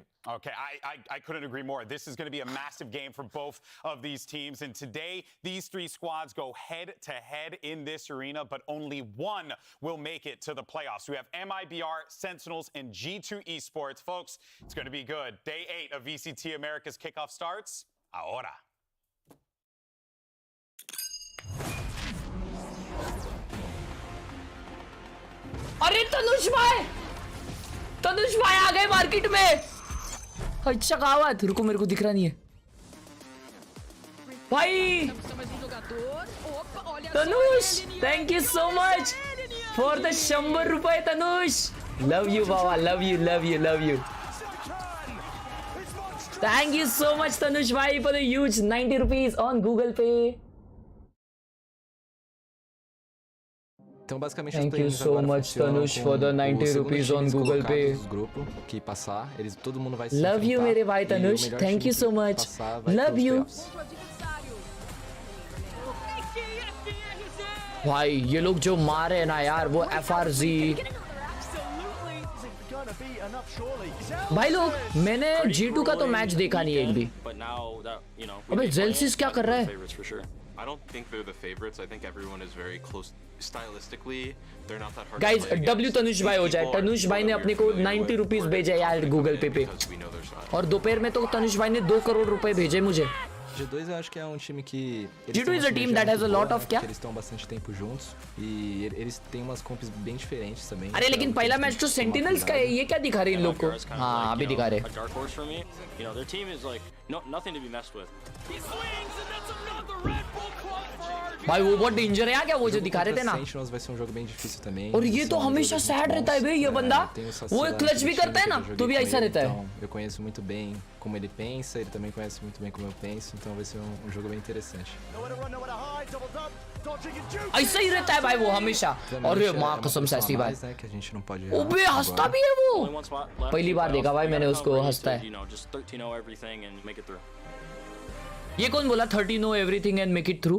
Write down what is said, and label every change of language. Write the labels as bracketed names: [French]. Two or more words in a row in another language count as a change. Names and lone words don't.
[English] Okay, I couldn't agree more. This is going to be a massive game for both of these teams. And today, these three squads go head-to-head in this arena, but only one will make it to the playoffs. We have MIBR, Sentinels, and G2 Esports. Folks, it's going to be good. Day 8 of VCT America's Kickoff starts ahora. [Hindi] अरे तनुष भाई आ गए मार्केट में। अच्छा कहा रुको मेरे को दिख रहा नहीं है भाई। [English] Tanush thank you so much for the 100 rupees Tanush. love you baba, love you love you love you. thank you so much Tanush भाई for the huge 90 rupees on Google Pay। [Portuguese] Então, basicamente, [English] Thank you so much, Tanush, for the 90 rupees on Google Pay. [Portuguese] Grupo que passar, todo mundo vai se [English] Love you, [Hindi] मेरे भाई [English] Tanush. Thank you so much. Love you. [Hindi] भाई ये लोग जो मारे ना यार, वो FRZ भाई लोग, मैंने G2 का तो मैच देखा नहीं एक भी। अबे जेल्सिस क्या कर रहा है? [English] I don't think they're the favorites. I think everyone is very close stylistically. They're not that hard. [Hindi] Guys, W तनुष भाई हो जाए। तनुष भाई ने अपने को 90 रुपीस भेजा यार गूगल पे और दोपहर में तो तनुष भाई ने 2 करोड़ रुपए भेजे मुझे। [Portuguese] G2 eu acho que é time que [English] G2 is a team that has a lot of क्या? [Portuguese] Eles estão bastante tempo juntos e eles têm umas comps bem diferentes também. [Hindi] अरे लेकिन पहला मैच तो सेंटिनल्स का है, ये क्या दिखा रहे इन लोग को? हाँ अभी दिखा रहे। भाई वो बहुत डेंजर है क्या, वो जो दिखा रहे थे ना। [Portuguese] Sentinels vai ser jogo bem difícil também. [Hindi] और ये तो हमेशा सैड रहता है भाई ये बंदा। वो क्लच भी करता है ना, तो भी ऐसा रहता है। [Portuguese] Eu conheço muito bem como ele pensa, ele também conhece muito bem como eu penso, então vai ser jogo bem interessante. [Hindi] ऐसा ही रहता है भाई वो हमेशा। और ये माँ कसम से ऐसी बात। [Portuguese] Que a gente não pode. [Hindi] ओबे हंसता भी है वो। पहली बार देखा भाई मैंने उसको हंसता है। ये कौन बोला [English] 30 know everything and make it through?